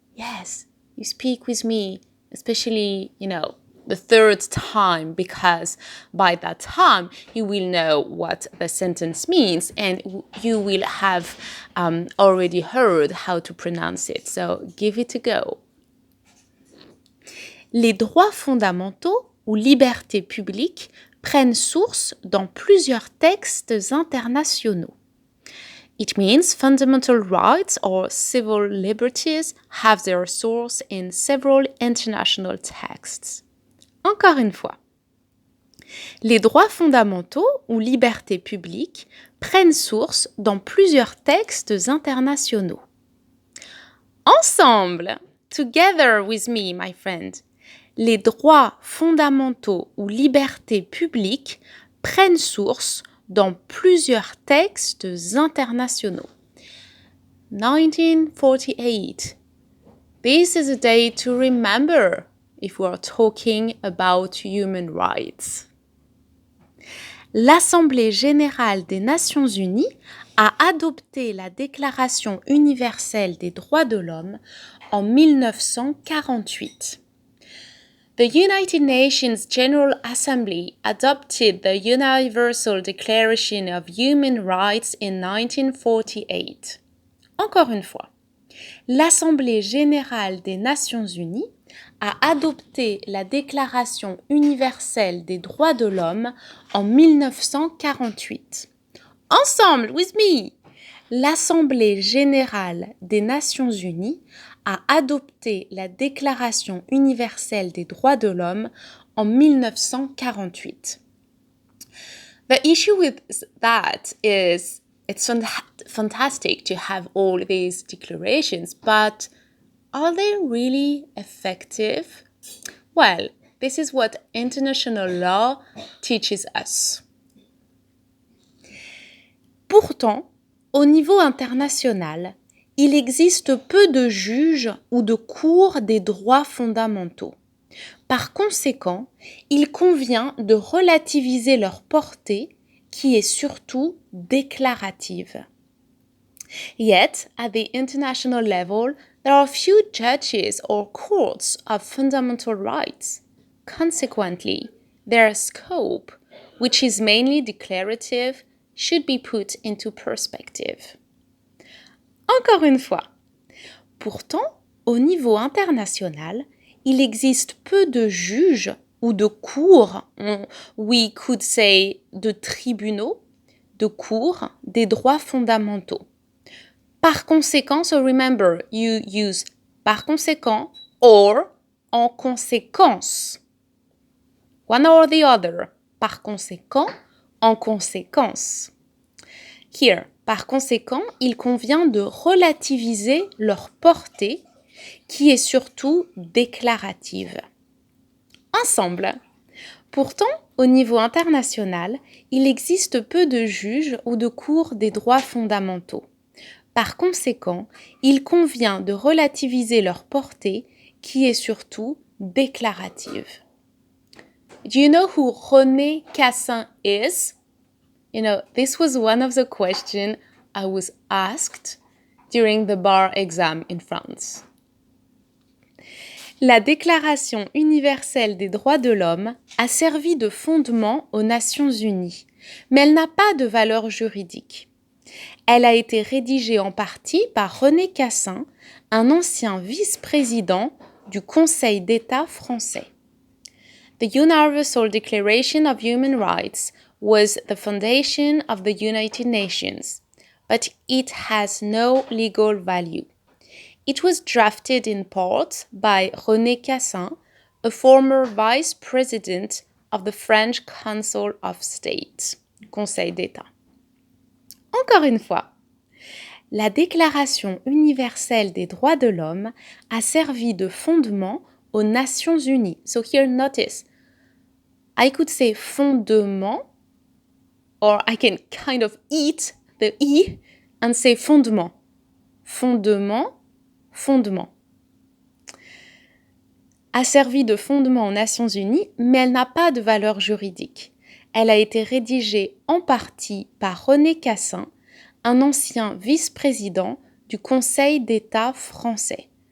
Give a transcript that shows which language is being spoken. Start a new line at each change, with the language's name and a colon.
English: Yes, you speak with me, especially, the 3rd time, because by that time you will know what the sentence means and you will have already heard how to pronounce it. So give it a go.
French: Les droits fondamentaux ou libertés publiques prennent source dans plusieurs textes internationaux.
English: It means fundamental rights or civil liberties have their source in several international texts.
French: Encore une fois. Les droits fondamentaux ou libertés publiques prennent source dans plusieurs textes internationaux. Ensemble,
English: together with me, my friend,
French: les droits fondamentaux ou libertés publiques prennent source dans plusieurs textes internationaux.
English: 1948. This is a day to remember if we are talking about human rights.
French: L'Assemblée générale des Nations unies a adopté la Déclaration universelle des droits de l'homme en 1948.
English: The United Nations General Assembly adopted the Universal Declaration of Human Rights in 1948.
French: Encore une fois, l'Assemblée générale des Nations unies a adopté la Déclaration universelle des droits de l'homme en 1948. Ensemble,
English: with me!
French: L'Assemblée générale des Nations unies a adopté la Déclaration universelle des droits de l'homme en 1948.
English: The issue with that is it's fantastic to have all these declarations, but are they really effective? Well, this is what international law teaches us.
French: Pourtant, au niveau international, il existe peu de juges ou de cours des droits fondamentaux. Par conséquent, il convient de relativiser leur portée, qui est surtout déclarative.
English: Yet, at the international level, there are few judges or courts of fundamental rights. Consequently, their scope, which is mainly declarative, should be put into perspective.
French: Encore une fois. Pourtant, au niveau international, il existe peu de juges ou de cours,
English: we could say
French: de tribunaux, de cours des droits fondamentaux. Par conséquent,
English: so remember, you use
French: par conséquent or en conséquence.
English: One or the other.
French: Par conséquent, en conséquence. Here, par conséquent, il convient de relativiser leur portée, qui est surtout déclarative. Ensemble. Pourtant, au niveau international, il existe peu de juges ou de cours des droits fondamentaux. Par conséquent, il convient de relativiser leur portée, qui est surtout déclarative.
English: Do you know who René Cassin is? This was one of the questions I was asked during the bar exam in France.
French: La Déclaration universelle des droits de l'homme a servi de fondement aux Nations unies, mais elle n'a pas de valeur juridique. Elle a été rédigée en partie par René Cassin, un ancien vice-président du Conseil d'État français.
English: The Universal Declaration of Human Rights was the foundation of the United Nations, but it has no legal value. It was drafted in part by René Cassin, a former vice president of the French Council of State, Conseil d'État.
French: Encore une fois, la Déclaration universelle des droits de l'homme a servi de fondement aux Nations Unies.
English: So here notice, I could say fondement, or I can kind of eat the E and say fondement.
French: Fondement, fondement. A servi de fondement aux Nations Unies, mais elle n'a pas de valeur juridique. Elle a été rédigée en partie par René Cassin, un ancien vice-président du Conseil d'État français.